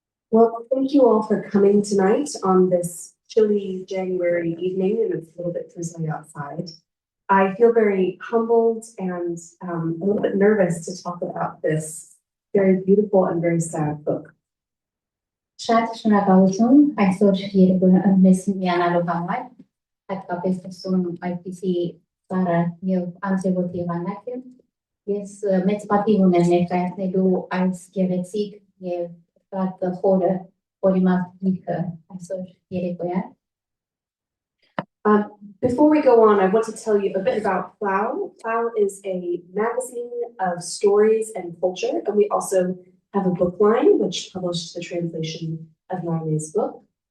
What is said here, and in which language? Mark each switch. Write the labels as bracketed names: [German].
[English] Well, thank you all for coming tonight on this chilly January evening, and it's a little bit drizzly outside. I feel very humbled and a little bit nervous to talk about this very beautiful and very sad book. [Armenian] Շատ շնորհակալություն այսօր երեկոյան մեզ միանալու համար, հատկապես տեսում այդպիսի ծառը եւ անձևոտ եղանակը։ Ես մեծ պատիվ ունեմ ներկայացնելու այս գեղեցիկ եւ շատ խորը օրիմաստ գիրքը այսօր երեկոյան։ [English] Before we go on, I want to tell you a bit about Plough. Plough is a magazine of stories and culture, and we also have a book line which published the translation of Narine's book.